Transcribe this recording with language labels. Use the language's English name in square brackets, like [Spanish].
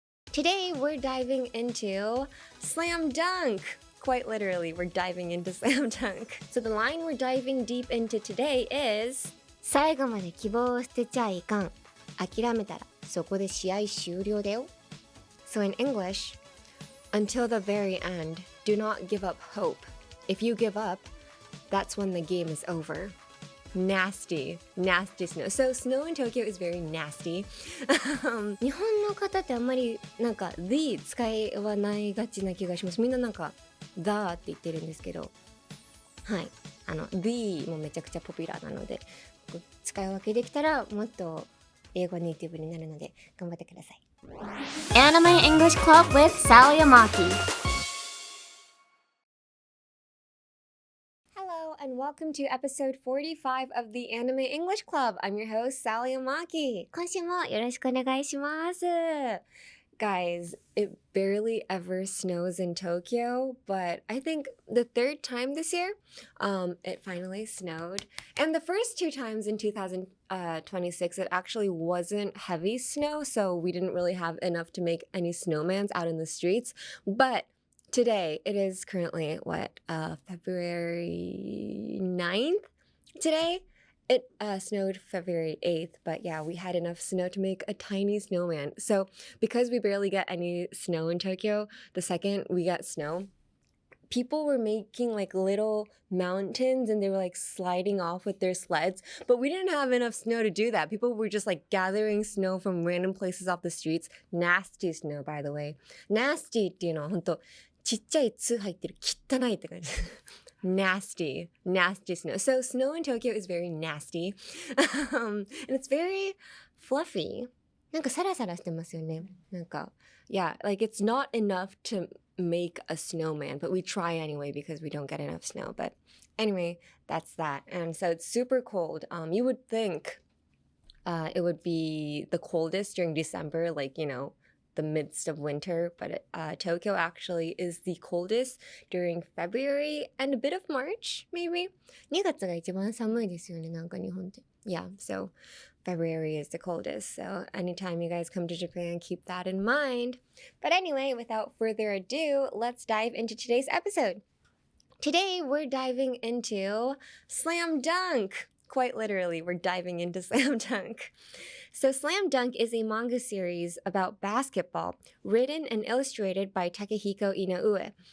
[English] Today we're diving into Slam Dunk. Quite literally, we're diving into Slam Dunk. So the line we're diving deep into today is [Japanese] 最後まで希望を捨てちゃあいかん。諦めたらそこで試合終了だよ。 [English] So in English, until the very end, do not give up hope. If you give up, that's when the game is over. Nasty snow. So snow in Tokyo is very nasty. [Japanese] 日本の方ってあんまりなんか the 使いはないがちな気がします。みんななんか the って言ってるんですけど、はい、the もめちゃくちゃポピュラーなので、使い分けできたらもっと英語ネイティブになるので頑張ってください。 [English] Anime English Club with Sally Amaki.Hello and welcome to episode 45 of the Anime English Club. I'm your host, Sally Amaki. [Japanese] 今週もよろしくお願いします。 [English] Guys, it barely ever snows in Tokyo, but I think the third time this year, it finally snowed. And the first two times in 2026, it actually wasn't heavy snow, so we didn't really have enough to make any snowmans out in the streets. But today, it is currently, February 9th? Today, it snowed February 8th, but yeah, we had enough snow to make a tiny snowman. So because we barely get any snow in Tokyo, the second we got snow, people were making like little mountains and they were like sliding off with their sleds, but we didn't have enough snow to do that. People were just like gathering snow from random places off the streets. Nasty snow, by the way. [Japanese] Nasty っていうのは本当ちっちゃい「つ」入ってる汚いって感じ。 [English] nasty snow. So snow in Tokyo is very nasty. And it's very fluffy. [Japanese] なんかサラサラしてますよね。 [English] なんか yeah, like it's not enough to make a snowman, but we try anyway because we don't get enough snow. But anyway, that's that. And so it's super cold. You would think it would be the coldest during December, like, you know, the midst of winter, but Tokyo actually is the coldest during February and a bit of March, maybe. [Japanese] 2月が一番寒いですよね、なんか日本って。 [English] Yeah, so February is the coldest. So anytime you guys come to Japan, keep that in mind. But anyway, without further ado, let's dive into today's episode. Today, we're diving into Slam Dunk. Quite literally, we're diving into Slam Dunk. So Slam Dunk is a manga series about basketball, written and illustrated by Takehiko Inoue.